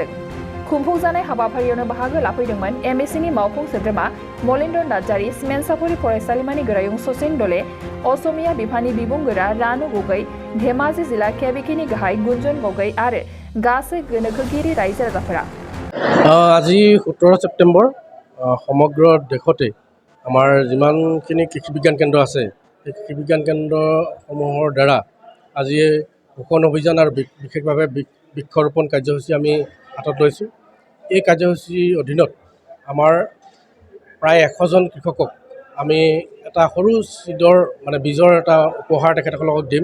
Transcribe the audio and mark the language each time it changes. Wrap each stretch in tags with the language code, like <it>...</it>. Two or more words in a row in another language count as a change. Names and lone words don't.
<brx>खुंफुंजानाय हाबाफारियावनो बाहागो लाफैदोंमोन एमएससिनि मावफुं सोद्रोमा मलेन्द्र नार्जारी, सिमेन्ट सापरि फरायसालिमानि गोरायुं सचिन दले, असमिया बिफाननि बिबुंगोरा रानु गगৈ, धेमाजि जिल्ला केबिखिनि गाहाय गुन्जन गगৈ आरो गासै गोनोखोगिरि रायजो राजाफोरा।</brx> <as>আজি 17 ছেপ্টেম্বৰ সমগ্ৰ দেশতে আমাৰ যিমানখিনি কৃষি বিজ্ঞান কেন্দ্ৰ আছে সেই কৃষি বিজ্ঞান কেন্দ্ৰসমূহৰ দ্বাৰা আজি পোষণ অভিযান আৰু বিশেষভাৱে বৃক্ষৰোপণ কাৰ্যসূচী আমি হাতত লৈছোঁ। এই কাৰ্যসূচীৰ অধীনত আমাৰ প্ৰায় 100জন কৃষকক আমি এটা সৰু বীজৰ এটা উপহাৰ তেখেতসকলক দিম।</as>